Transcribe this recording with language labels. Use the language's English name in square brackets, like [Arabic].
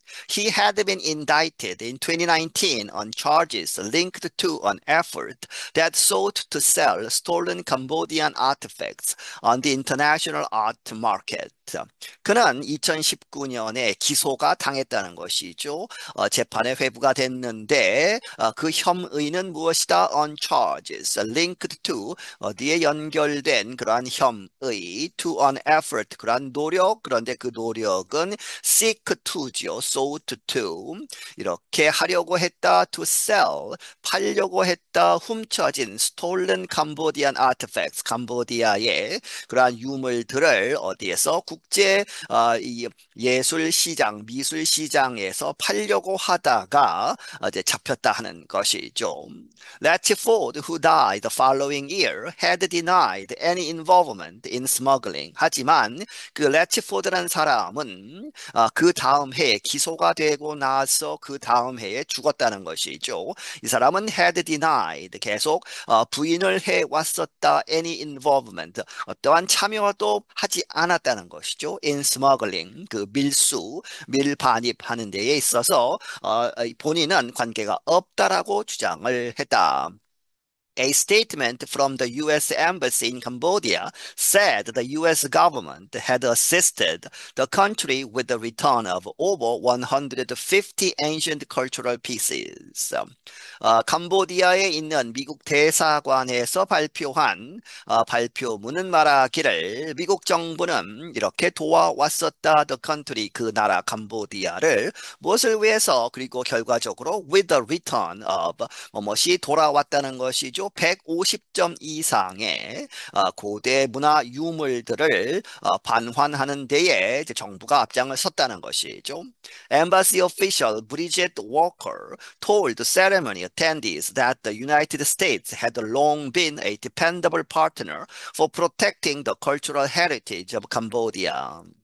[English] He had been indicted in 2019 on charges linked to an effort that sought to sell stolen Cambodian artifacts on the international art market. [Korean] 그는 2019년에 기소가 당했다는 것이죠. 재판에 회부가 됐는데 그 혐의는 무엇이다? [English] On charges linked to [Korean] 어디에 연결된 그러한 혐의 [English] to an effort [Korean] 그러한 노력 그런데 그 노력은 [English] seek to죠. sought to [Korean] 이렇게 하려고 했다. [English] to sell [Korean] 팔려고 했다. 훔쳐진 [English] stolen Cambodian artifacts [Korean] 캄보디아의 그러한 유물들을 어디에서 국제 이 예술 시장, 미술 시장에서 팔려고 하다가 이제 잡혔다 하는 것이죠. [English] Latchford, who died the following year, had denied any involvement in smuggling. [Korean] 하지만 그 래치포드라는 사람은 그 다음 해에 기소가 되고 나서 그 다음 해에 죽었다는 것이죠. 이 사람은 [English] had denied [Korean] 계속 부인을 해 왔었다. [English] Any involvement [Korean] 어떠한 참여도 하지 않았다는 것이죠. [English] In smuggling [Korean] 그 밀수, 밀반입하는 데에 있어서 본인은 관계가 없다라고 주장을 했다. [English] A statement from the U.S. Embassy in Cambodia said the U.S. government had assisted the country with the return of over 150 ancient cultural pieces. [Korean] 캄보디아에 있는 미국 대사관에서 발표한 발표문은 말하기를 미국 정부는 이렇게 도와왔었다. [English] The country, [Korean] 그 나라 캄보디아를 무엇을 위해서 그리고 결과적으로 [English] with the return of [Korean] 무엇이 돌아왔다는 것이죠. 150점 이상의 고대 문화 유물들을 반환하는 데에 이제 정부가 앞장을 섰다는 것이죠. [English] Embassy official Bridget Walker told the ceremony attendees that the United States had long been a dependable partner for protecting the cultural heritage of Cambodia.